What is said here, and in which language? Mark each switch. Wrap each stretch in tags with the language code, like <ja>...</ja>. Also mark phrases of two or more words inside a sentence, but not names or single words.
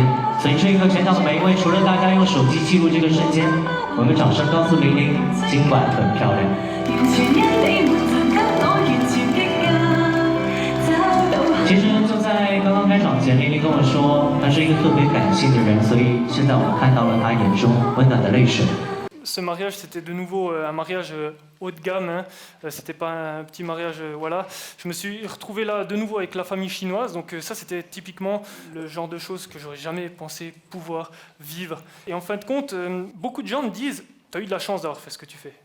<zh>所以这一刻全场的每一位，除了大家用手机记录这个瞬间，我们掌声告诉玲玲，今晚很漂亮。其实就在刚刚开场前，玲玲跟我说，她是一个特别感性的人，所以现在我们看到了她眼中温暖的泪水。</zh> <fr>Ce mariage, c'était de nouveau un mariage haut de gamme, hein. C'était pas un petit mariage, voilà. Je me suis retrouvé là de nouveau avec la famille chinoise, donc ça c'était typiquement le genre de choses que j'aurais jamais pensé pouvoir vivre. Et en fin de compte, beaucoup de gens me disent, t'as eu de la chance d'avoir fait ce que tu fais.</fr>